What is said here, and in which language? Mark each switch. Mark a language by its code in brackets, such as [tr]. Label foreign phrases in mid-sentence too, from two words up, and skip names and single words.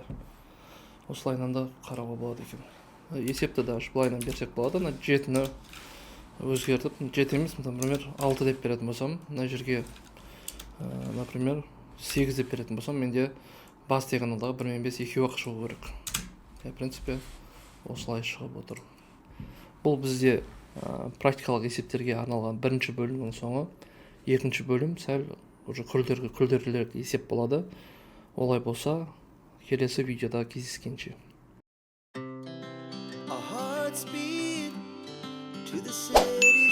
[kk] Осылайынан да қарауға болады екен. Есепті да бұлайынан берсек болады. 7-ні өзгертіп, 7 емес, например, 6 деп беретін болсам, мына жерге например 8 деп беретін болсам, менде бас диагоналдағы 1 мен 5 екеуі-ақ шығу керек. [ru] В принципе, [kk] осылай шығып отыр. Бұл бізде практикалық есептерге арналған бірінші бөлімнің соңы. Екінші бөлім сәл уже күрделірек есеп болады. Олай болса, келесі видеода кездескенше. [en] Our hearts beat to the same